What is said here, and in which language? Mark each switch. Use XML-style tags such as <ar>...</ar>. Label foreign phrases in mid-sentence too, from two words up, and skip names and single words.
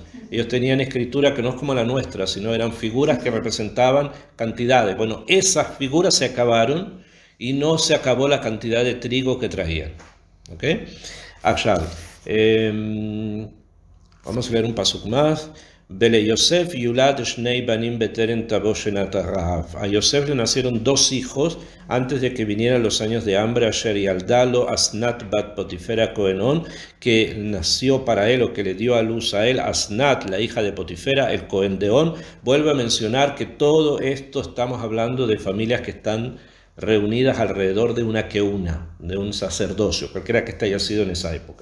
<es>Ellos tenían escritura que no es como la nuestra, sino eran figuras que representaban cantidades. Bueno, esas figuras se acabaron y no se acabó la cantidad de trigo que traían. ¿Ok? Ahora, vamos a leer un paso más.</es> <he>וליוסף יולד שני בנים בטרם תבוא שנת הרעב.</he> <es>A Yosef le nacieron 2 hijos antes de que vinieran los años de hambre,</es> <he>אשר ילדה לו אסנת בת פוטי פרע כהן און,</he> <es>que nació para él o que le dio a luz a él Asnat, la hija de Potifera, el Cohen de On. Vuelve a mencionar que todo esto estamos hablando de familias que están reunidas alrededor de una keuna, de un sacerdocio, cualquiera que haya sido en esa época.</es>